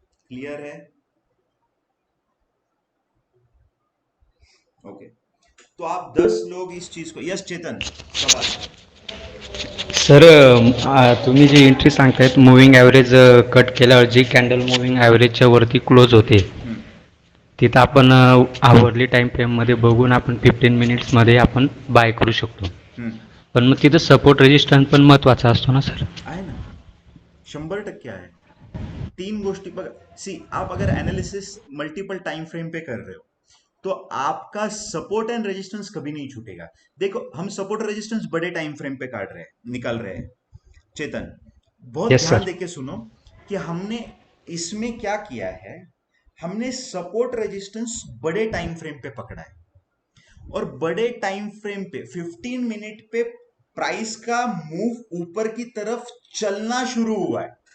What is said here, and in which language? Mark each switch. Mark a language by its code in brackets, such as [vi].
[hi] Clear है? Okay, तो आप 10 लोग इस चीज को, यस चेतन सवाल। [mr] सर तुम्ही जी एंट्री सांगतायत मुव्हिंग ॲव्हरेज कट केल्यावर जी कॅन्डल मुव्हिंग ॲव्हरेजच्या वरती क्लोज होते हम्म, तिथं आपण आवरली टाईम फ्रेममध्ये बघून आपण 15 मिनिट्समध्ये आपण बाय करू शकतो. हम्म, पण मग तिथं सपोर्ट रेजिस्टन्स पण महत्त्वाचा असतो ना सर? आहे ना, 100% आहे. 3 गोष्टी बघा, [hi] सी आप अगर एनालिसिस मल्टीपल टाइम फ्रेम पे कर रहे हो तो आपका सपोर्ट एंड रेजिस्टेंस कभी नहीं छूटेगा। देखो हम सपोर्ट और रेजिस्टेंस बड़े टाइम फ्रेम पे काट रहे हैं, निकाल रहे हैं। चेतन बहुत [en] yes [hi] ध्यान सर. देके सुनो कि हमने इसमें क्या किया है, हमने सपोर्ट रेजिस्टेंस बड़े टाइम फ्रेम पे पकड़ा है और बड़े टाइम फ्रेम पे 15 मिनट पे प्राइस का मूव ऊपर की तरफ चलना शुरू हुआ है।